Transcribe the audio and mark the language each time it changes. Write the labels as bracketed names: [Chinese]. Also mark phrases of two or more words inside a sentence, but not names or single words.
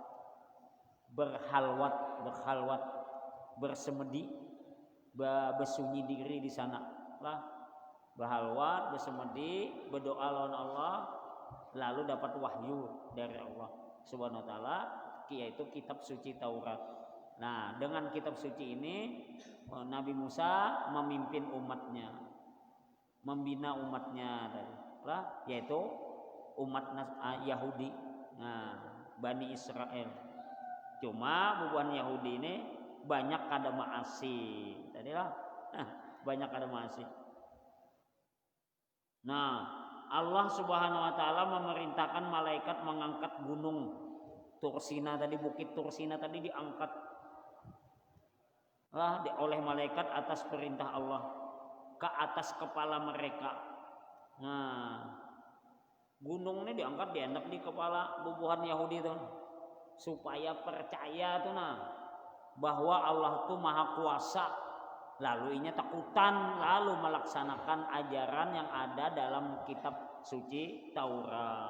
[Indonesian] berkhalwat, bersemedi, bersunyi diri di sana lah, berhalwat, bersemedi, berdoa lawan Allah, lalu dapat wahyu dari [Arabic] الله سبحانه وتعالى, [Indonesian] yaitu kitab suci Taurat. Nah, dengan kitab suci ini Nabi Musa memimpin umatnya, membina umatnya lah, yaitu umat Yahudi, nah, Bani Israel. [Banjar] Cuma bubuhan Yahudi ini banyak kada maasi, tadilah banyak kada maasi. [Indonesian] Nah, [Arabic] الله سبحانه وتعالى [Indonesian] memerintahkan malaikat mengangkat gunung Tursina tadi, Bukit Tursina tadi diangkat lah oleh malaikat atas perintah Allah ke atas kepala mereka. Nah, gunung ini diangkat dienak di kepala bubuhan Yahudi itu supaya percaya tuh bahwa Allah tuh maha kuasa, lalu inya takutan, lalu melaksanakan ajaran yang ada dalam kitab suci Taurat.